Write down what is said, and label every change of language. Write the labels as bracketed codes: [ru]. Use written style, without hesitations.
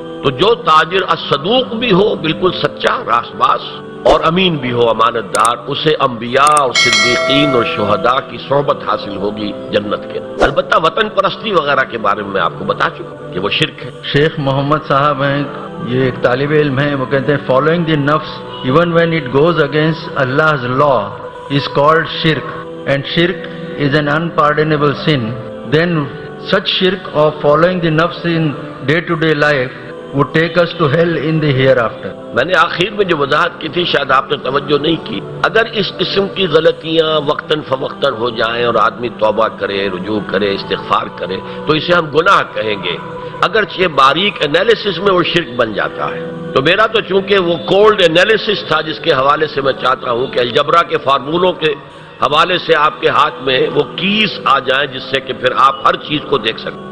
[ur] تو جو تاجر الصدوق بھی ہو، بالکل سچا، راست باز، اور امین بھی ہو، امانت دار، اسے انبیاء اور صدیقین اور شہداء کی صحبت حاصل ہوگی جنت کے. البتہ وطن پرستی وغیرہ کے بارے میں آپ کو بتا چکا کہ وہ شرک ہے. شیخ محمد صاحب ہیں. یہ ایک طالب علم ہیں. وہ کہتے ہیں [en] Following the نفس even when it goes against Allah's law is called shirk, and shirk is an unpardonable sin. Then such shirk of following the nafs in day-to-day life would take us to hell in the hereafter. [ur] میں نے آخر میں جو وضاحت کی تھی شاید آپ نے توجہ نہیں کی. اگر اس قسم کی غلطیاں وقتاً فوقتاً ہو جائیں اور آدمی توبہ کرے، رجوع کرے، استغفار کرے، تو اسے ہم گناہ کہیں گے. اگرچہ باریک انالیسس میں وہ شرک بن جاتا ہے. تو میرا تو چونکہ وہ کولڈ انالیسس تھا، جس کے حوالے سے میں چاہتا ہوں کہ الجبرا کے فارمولوں کے حوالے سے آپ کے ہاتھ میں وہ کیز آ جائیں، جس سے کہ پھر آپ ہر چیز کو دیکھ سکیں.